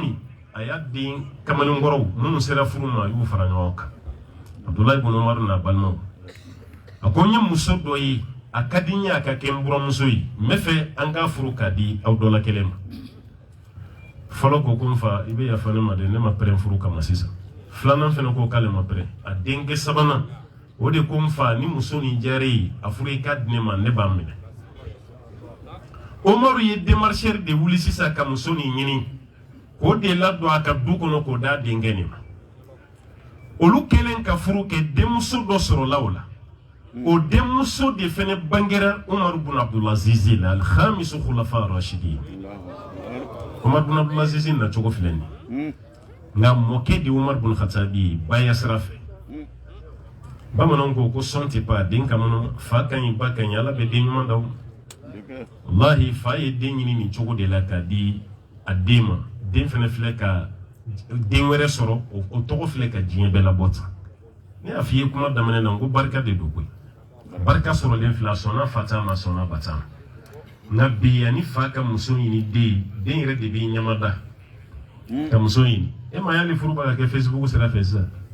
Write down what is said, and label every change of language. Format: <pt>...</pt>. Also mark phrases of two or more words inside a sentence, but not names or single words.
<bm>min a y'a den kamalenkɔrɔw minnu sera furu ma a y'u fara ɲɔgɔn kan Abdulayi ibn Umaru n'a balimaw a ko n ye muso dɔ ye a ka di n ye a ka kɛ n buramuso ye n bɛ fɛ an k'a furu k'a di aw dɔ la kelen ma fɔlɔ ko ko n fa i bɛ yafa ne ma dɛ ne ma pɛrɛn furu kama sisan filanan fana ko k'ale ma pɛrɛn a denkɛ sabanan o de ko n fa ni muso nin diyara ye a furu i ka di ne ma ne b'a minɛ Umaru ye démarcheur de wuli sisan ka muso nin ɲini k'o de ladon a ka du kɔnɔ k'o d'a denkɛ nin ma olu kɛlen ka furu kɛ denmuso dɔ sɔrɔla o la o denmuso de fana bangera Umaru bin Abdulaziz la</bm> <ar>الخامس الخلفاء الراشدين</ar> <bm>Umaru bin Abdulaziz na cogo filɛ nin nka mɔkɛ de Umaru bin Khattabi baya sira fɛ bamananw ko sɔn tɛ pan den ka mɔnɔ fa ka ɲi ba ka ɲi ala bɛ den ɲuman d'aw wallahi fa ye den ɲini nin cogo de la k'a di a den ma den fana filɛ ka den wɛrɛ sɔrɔ o tɔgɔ filɛ ka diɲɛ bɛɛ labɔ tan ne y'a f'i ye kuma daminɛ na n ko barika de don koyi barika sɔrɔlen filɛ a sɔnna fa ta ma a sɔnna ba ta ma nka bi yanni fa ka muso ɲini den yɛrɛ de b'i ɲamada ka muso ɲini e ma y'ale furu b'a ka kɛ Facebook sira fɛ sisan</bm>